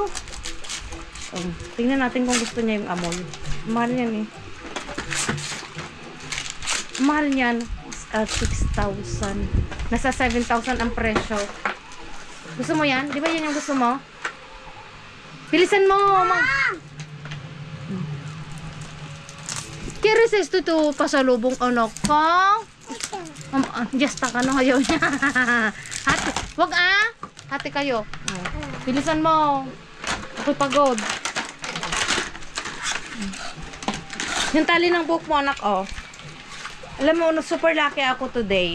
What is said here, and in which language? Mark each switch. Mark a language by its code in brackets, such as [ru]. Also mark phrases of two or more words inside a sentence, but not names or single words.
[tl] Tingnan natin kung gusto niya yung amoy. Mahal yan eh. Mahal niyan. 6,000. Nasa 7,000 ang presyo. Gusto mo yan? Di ba yan yung gusto mo? Bilisan mo. [es] ¿Quieres esto tu [tl] pasalubong anak ko? Jasta ka na ngayon. Hati. Wag Hati kayo. Bilisan mo. Ako'y pagod. Yung tali ng buhok mo, anak, oh. Alam mo, [en] super lucky [tl] ako today.